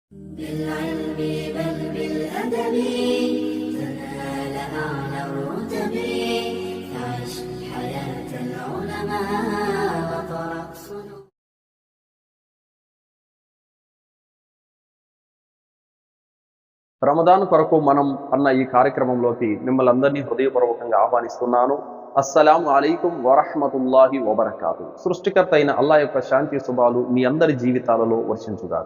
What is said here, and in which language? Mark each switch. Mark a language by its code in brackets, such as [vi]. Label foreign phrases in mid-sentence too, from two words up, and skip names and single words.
[ar] بالعلم بل بالأدب تنال أعلى الرتب عش حياة العلماء وطرق صنوع. [te] రమదాన్ కొరకు మనం అన్న ఈ కార్యక్రమంలోకి మిమ్మల్ని అందరినీ హృదయపూర్వకంగా ఆహ్వానిస్తున్నాను. [ar] السلام عليكم ورحمة الله وبركاته. [te] సృష్టికర్త అయిన అల్లాహ్ యొక్క శాంతి శుభాలు మీ అందరి జీవితాలలో వర్షించుగాక.